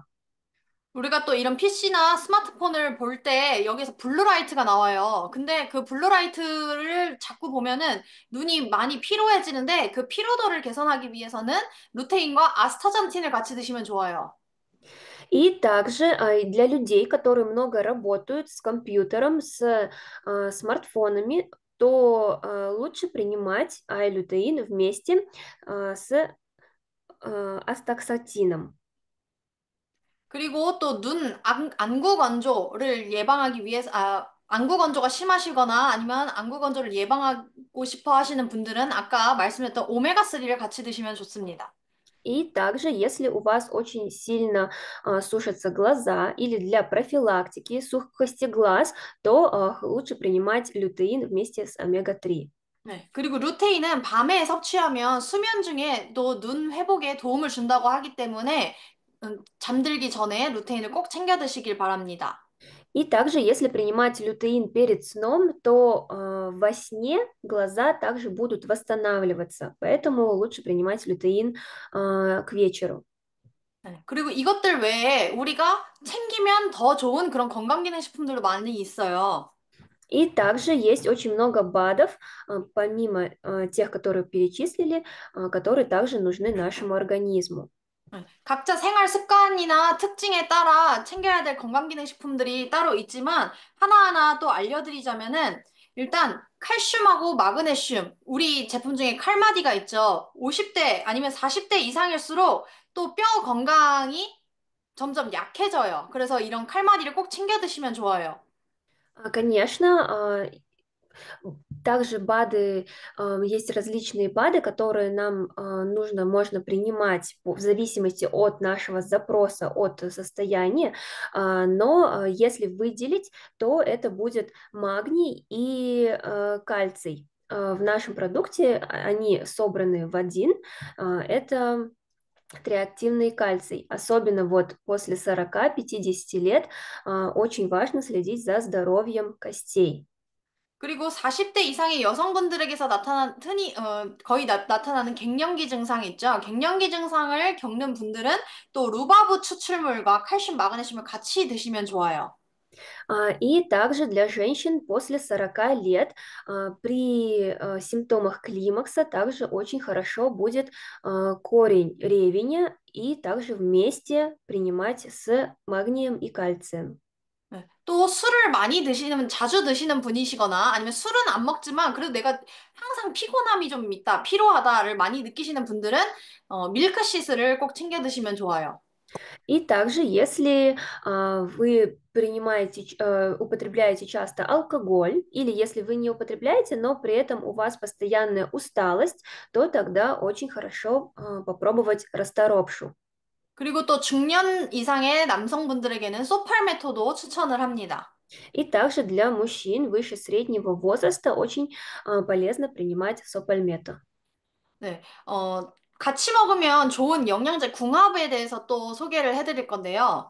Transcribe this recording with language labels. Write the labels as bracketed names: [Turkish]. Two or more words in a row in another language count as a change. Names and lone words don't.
[Korean] 우리가 또 이런 PC나 스마트폰을 볼 때 여기서 블루라이트가 나와요. 근데 그 블루라이트를 자꾸 보면은 눈이 많이 피로해지는데 그 피로도를 개선하기 위해서는 루테인과 아스타잔틴을 같이 드시면 좋아요. [Russian] И также для людей, которые много работают с компьютером, с смартфонами, то лучше принимать айлютеин вместе с астаксатином. [Korean] 그리고 또 안구 건조를 예방하기 위해서, 안구 건조가 심하시거나 아니면 안구 건조를 예방하고 싶어 하시는 분들은 아까 말씀했던 오메가3를 같이 드시면 좋습니다. [Russian] И также, если у вас очень сильно сушатся глаза или для профилактики сухости глаз, то лучше принимать лютеин вместе с омега-3. [Korean] 네. 그리고 루테인은 밤에 섭취하면 수면 중에 또 눈 회복에 도움을 준다고 하기 때문에 잠들기 전에 루테인을 꼭 챙겨 드시길 바랍니다. [Russian] И также, если принимать лютеин перед сном, то во сне глаза также будут восстанавливаться, поэтому лучше принимать лютеин к вечеру. [Korean] 네. 그리고 이것들 외에 우리가 챙기면 더 좋은 그런 건강기능식품들도 많이 있어요. [Russian] И также есть очень много БАДов, помимо тех, которые перечислили, которые также нужны нашему организму. [Korean] 네. 각자 생활 습관이나 특징에 따라 챙겨야 될 건강기능식품들이 따로 있지만 하나하나 또 알려드리자면은 일단 칼슘하고 마그네슘, 우리 제품 중에 칼마디가 있죠. 50대 아니면 40대 이상일수록 또 뼈 건강이 점점 약해져요. 그래서 이런 칼마디를 꼭 챙겨 드시면 좋아요. [Russian] Конечно, также БАДы, есть различные БАДы, которые нам можно принимать в зависимости от нашего запроса, от состояния, но если выделить, то это будет магний и кальций. В нашем продукте они собраны в один, это триактивный кальций. Особенно вот после 40-50 лет очень важно следить за здоровьем костей. [Korean] 그리고 40대 이상의 여성분들에게서 거의 나타나는 갱년기 증상 있죠. 갱년기 증상을 겪는 분들은 또 루바브 추출물과 칼슘, 마그네슘을 같이 드시면 좋아요. [Russian] И также для женщин после 40 лет при симптомах климакса также очень хорошо будет корень ревеня и также вместе принимать с магнием и кальцием. [Korean] 네. 또 술을 자주 드시는 분이시거나 아니면 술은 안 먹지만 그래도 내가 항상 피곤함이 좀 있다, 피로하다를 많이 느끼시는 분들은 밀크시스를 꼭 챙겨 드시면 좋아요. [Russian] И также, если вы употребляете часто алкоголь, или если вы не употребляете, но при этом у вас постоянная усталость, то тогда очень хорошо попробовать расторопшу. [Korean] 그리고 또 중년 이상의 남성분들에게는 소팔메토도 추천을 합니다. [Russian] И также для мужчин выше среднего возраста очень полезно принимать сопальмето. [Korean] 네, 같이 먹으면 좋은 영양제 궁합에 대해서 또 소개를 해드릴 건데요.